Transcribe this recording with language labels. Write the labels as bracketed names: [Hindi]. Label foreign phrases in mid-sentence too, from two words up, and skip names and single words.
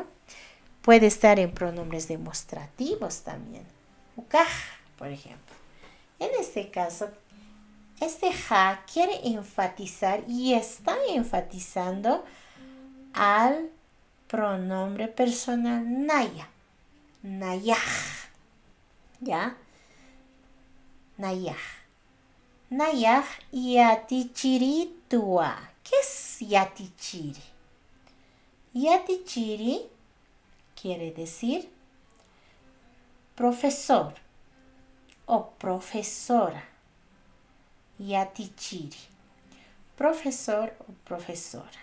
[Spanish] Puede estar en pronombres demostrativos también. Ukaj, por ejemplo. En este caso, este ja quiere enfatizar y está enfatizando al pronombre personal naya. Nayaj. ¿Ya? [Aymara] Nayaj. Nayaj yatichiritua. [Spanish] ¿Qué es yatichiri? Yatichiri quiere decir profesor o profesora. Yatichiri. Profesor o profesora.